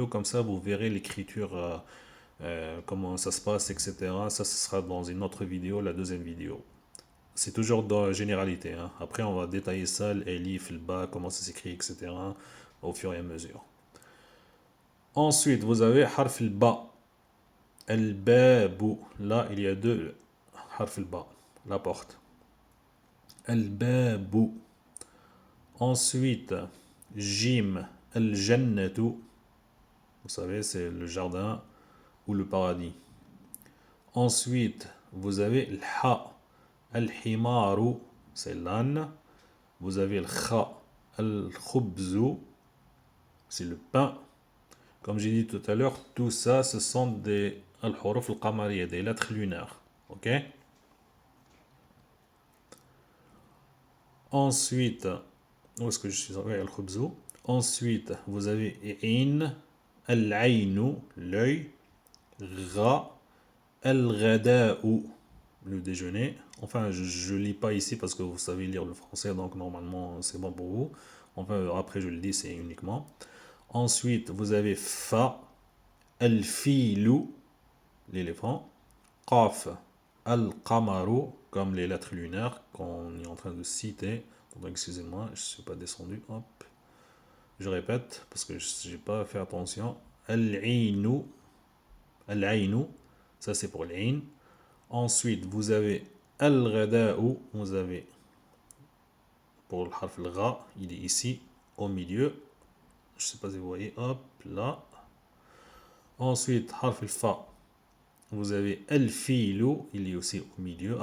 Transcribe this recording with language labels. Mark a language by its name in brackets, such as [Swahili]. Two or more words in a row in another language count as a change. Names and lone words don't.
[French] Comme ça, vous verrez l'écriture, comment ça se passe, etc. Ça, ce sera dans une autre vidéo, la deuxième vidéo. C'est toujours dans la généralité, hein. Après, on va détailler ça, l'elif, le ba, comment ça s'écrit, etc. au fur et à mesure. Ensuite, vous avez [Arabic] حرف الباء. الباب. [French] Là, il y a deux [Arabic] حرف الباء. [French] La porte. El babu. Ensuite, jim. El jannatu. Vous savez, c'est le jardin ou le paradis. Ensuite, vous avez le ha, al-himaru, c'est l'âne. Vous avez le kha, al-khubzu, c'est le pain. Comme j'ai dit tout à l'heure, tout ça, ce sont des [Arabic] الحروف القمرية, [French] des lettres lunaires. Ok? Ensuite, où est-ce que je suis? Oui, al-khubzu. Ensuite, vous avez in, al-aynu, l'œil, gha, al-ghada'u, le déjeuner. Enfin, je lis pas ici parce que vous savez lire le français, donc normalement c'est bon pour vous. Enfin, après je le dis, c'est uniquement. Ensuite, vous avez fa, al-filu, l'éléphant, qaf, al-qamaru, comme les lettres lunaires qu'on est en train de citer. Donc, excusez-moi, je ne suis pas descendu. Hop. Je répète parce que je n'ai pas fait attention. [Arabic] العين، العين, [French] ça c'est pour l'ain. Ensuite, vous avez al-ghada'u, vous avez pour le [Arabic] حرف الغين, [French] il est ici au milieu. Je ne sais pas si vous voyez, hop, là. Ensuite, [Arabic] حرف الفاء, [French] vous avez al-filu, il est aussi au milieu.